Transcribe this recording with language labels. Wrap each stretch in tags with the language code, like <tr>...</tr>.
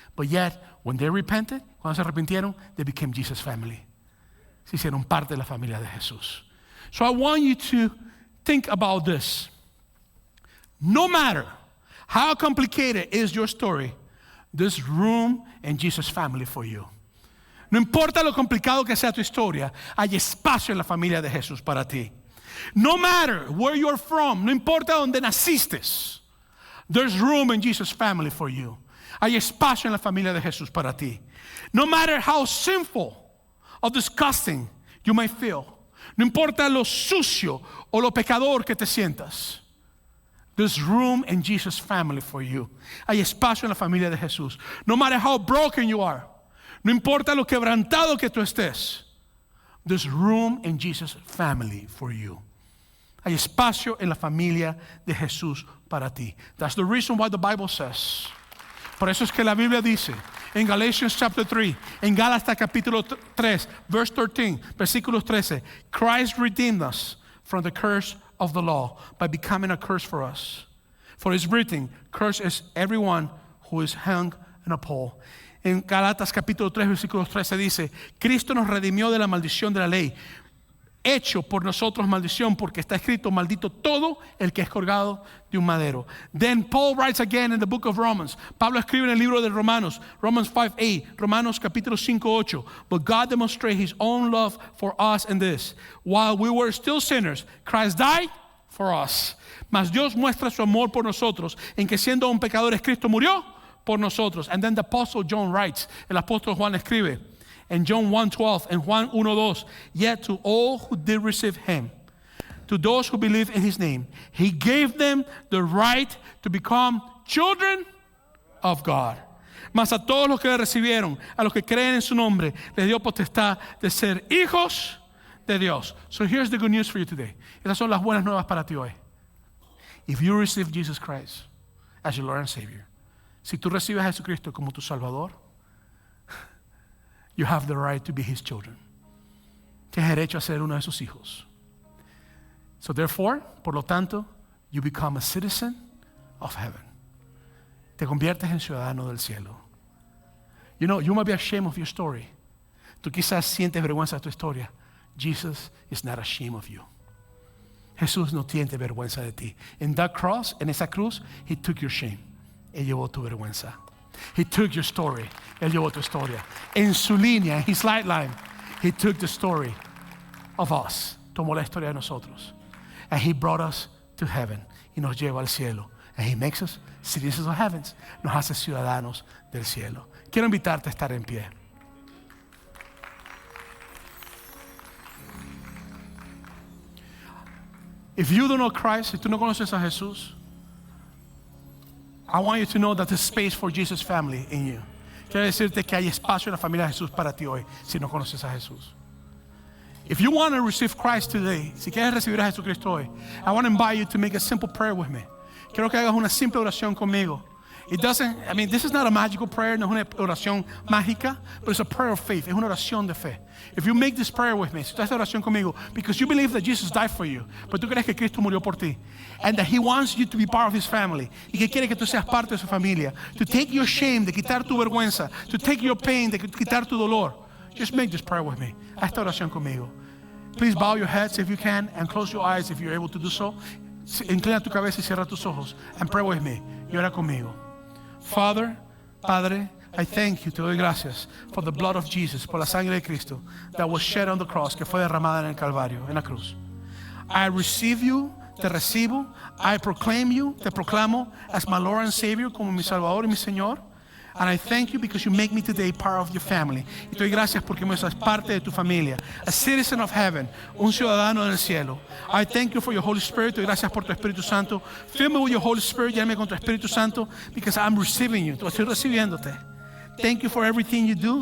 <en>But yet, when they repented,</en> <es>cuando se arrepintieron,</es> <en>they became Jesus' family.</en> <es>Se hicieron parte de la familia de Jesús.</es> <en>So I want you to think about this. No matter how complicated is your story, there's room in Jesus' family for you.</en> <es>No importa lo complicado que sea tu historia, hay espacio en la familia de Jesús para ti.</es> <en>No matter where you're from,</en> <es>no importa dónde naciste,</es> <en>there's room in Jesus' family for you.</en> <es>Hay espacio en la familia de Jesús para ti.</es> <en>No matter how sinful or disgusting you may feel,</en> <es>no importa lo sucio o lo pecador que te sientas,</es> <en>there's room in Jesus' family for you.</en> <es>Hay espacio en la familia de Jesús.</es> <en>No matter how broken you are,</en> <es>no importa lo quebrantado que tú estés,</es> <en>there's room in Jesus' family for you.</en> <es>Hay espacio en la familia de Jesús para ti.</es> <en>That's the reason why the Bible says.</en> <es>Por eso es que la Biblia dice en</es> <en>Galatians chapter 3,</en> <es>en Gálatas capítulo 3,</es> <en>verse 13,</en> <es>versículos 13,</es> <en>Christ redeemed us from the curse of the law by becoming a curse for us. For it's written, cursed is everyone who is hung on a pole.</en> <es>En Gálatas capítulo 3, versículos 13 dice, Cristo nos redimió de la maldición de la ley, hecho por nosotros maldición, porque está escrito, maldito todo el que es colgado de un madero.</es> <en>Then Paul writes again in the book of Romans.</en> <es>Pablo escribe en el libro de Romanos, Romans 5:8, Romanos capítulo 5:8.</es> <en>But God demonstrated His own love for us in this: while we were still sinners, Christ died for us.</en> <es>Mas Dios muestra su amor por nosotros en que siendo aún pecadores Cristo murió por nosotros.</es> <en>And then the apostle John writes,</en> <es>el apóstol Juan escribe</es> <en>in John 1:12 and Juan 1:2, yet to all who did receive him, to those who believe in his name, he gave them the right to become children of God.</en> <es>Mas a todos los que le recibieron, a los que creen en su nombre, les dio potestad de ser hijos de Dios.</es> <en>So here's the good news for you today.</en> <es>Esas son las buenas nuevas para ti hoy.</es> <en>If you receive Jesus Christ as your Lord and Savior,</en> <es>si tú recibes a Jesucristo como tu Salvador,</es> <en>you have the right to be his children.</en> <es>Tienes derecho a ser uno de sus hijos.</es> <en>So therefore,</en> <es>por lo tanto,</es> <en>you become a citizen of heaven.</en> <es>Te conviertes en ciudadano del cielo.</es> <en>You know, you might be ashamed of your story.</en> <es>Tú quizás sientes vergüenza de tu historia.</es> <en>Jesus is not ashamed of you.</en> <es>Jesús no tiene vergüenza de ti.</es> <en>In that cross,</en> <es>en esa cruz,</es> <en>he took your shame.</en> <es>Él llevó tu vergüenza.</es> <en>He took your story.</en> <es>Él llevó tu historia. En su línea,</es> <en>en his line, he took the story of us.</en> <es>Tomó la historia de nosotros.</es> <en>And he brought us to heaven.</en> <es>Y nos lleva al cielo.</es> <en>And he makes us citizens of heaven.</en> <es>Nos hace ciudadanos del cielo. Quiero invitarte a estar en pie.</es> <en>If you don't know Christ,</en> <es>si tú no conoces a Jesús,</es> <en>I want you to know that there's space for Jesus' family in you.</en> <es>Quiero decirte que hay espacio en la familia de Jesús para ti hoy, si no conoces a Jesús.</es> <en>If you want to receive Christ today,</en> <es>si quieres recibir a Jesucristo hoy,</es> <en>I want to invite you to make a simple prayer with me.</en> <es>Quiero que hagas una simple oración conmigo.</es> <en>This is not a magical prayer,</en> <es>no es una oración mágica,</es> <en>but it's a prayer of faith,</en> <es>es una oración de fe.</es> <en>If you make this prayer with me,</en> <es>si tú haces oración conmigo,</es> <en>because you believe that Jesus died for you,</en> <es>pero tú crees que Cristo murió por ti,</es> <en>and that he wants you to be part of his family,</en> <es>y que quiere que tú seas parte de su familia,</es> <en>to take your shame,</en> <es>de quitar tu vergüenza,</es> <en>to take your pain,</en> <es>de quitar tu dolor,</es> <en>just make this prayer with me.</en> <es>Haz esta oración conmigo.</es> <en>Please bow your heads if you can, and close your eyes if you're able to do so.</en> <es>Inclina tu cabeza y cierra tus ojos,</es> <en>and pray with me.</en> <es>Y ora conmigo. Father, Padre,</es> <en>I thank you,</en> <es>te doy gracias</es> <en>for the blood of Jesus,</en> <es>por la sangre de Cristo</es> <en>that was shed on the cross,</en> <es>que fue derramada en el Calvario, en la cruz.</es> <en>I receive you,</en> <es>te recibo,</es> <en>I proclaim you,</en> <es>te proclamo</es> <en>as my Lord and Savior,</en> <es>como mi Salvador y mi Señor.</es> <en>And I thank you because you make me today part of your family.</en> <es>Y te doy gracias porque me haces parte de tu familia.</es> <en>A citizen of heaven,</en> <es>un ciudadano del cielo.</es> <en>I thank you for your Holy Spirit.</en> <es>Te doy gracias por tu Espíritu Santo.</es> <en>Fill me with your Holy Spirit.</en> <es>Lléname con tu Espíritu Santo</es> <en>because I'm receiving you.</en> <es>Estoy recibiéndote.</es> <en>Thank you for everything you do.</en>